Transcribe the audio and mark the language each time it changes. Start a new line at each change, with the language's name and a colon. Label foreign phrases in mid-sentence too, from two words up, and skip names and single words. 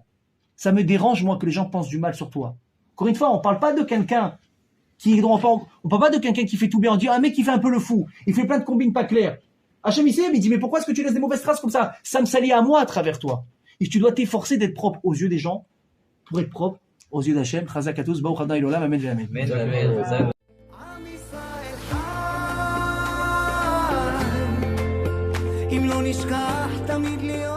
French: Ça me dérange, moi, que les gens pensent du mal sur toi. Encore une fois, on parle pas de quelqu'un on parle pas de quelqu'un qui fait tout bien. On dit, un mec qui fait un peu le fou. Il fait plein de combines pas claires. Hachem, il dit, mais pourquoi est-ce que tu laisses des mauvaises traces comme ça? Ça me salit à moi à travers toi. Et tu dois t'efforcer d'être propre aux yeux des gens pour être propre aux yeux d'Hachem. Chazak à tous,
Hebrew: ברוך אדוני עולם, אמן, אמן. Amen. אם לא נשכח תמיד